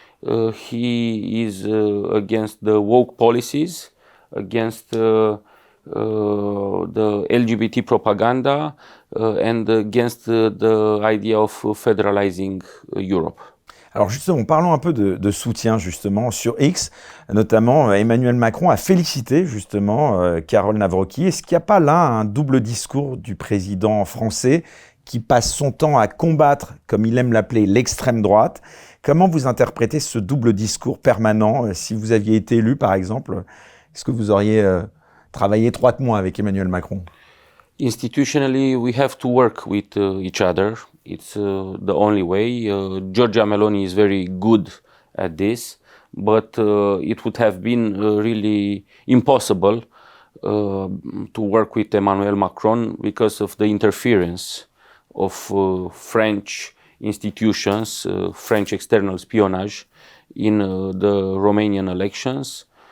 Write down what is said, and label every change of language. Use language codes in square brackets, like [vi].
[en] He is against the woke policies, against the LGBT propaganda, and against the idea of federalizing Europe. [fr] Alors justement, parlons un peu de soutien justement sur X, notamment Emmanuel Macron a félicité justement Karol Nawrocki. Est-ce qu'il n'y a pas là un double discours du président français qui passe son temps à combattre, comme il aime l'appeler, l'extrême droite? Comment vous interprétez ce double discours permanent? Si vous aviez été élu, par exemple, est-ce que vous auriez travaillé étroitement avec Emmanuel Macron? [en] Institutionally, we have to work with each other. It's the only way. Giorgia Meloni is very good at this, but it would have been really impossible to work with Emmanuel Macron because of the interference of French institutions, French external espionage in the Romanian elections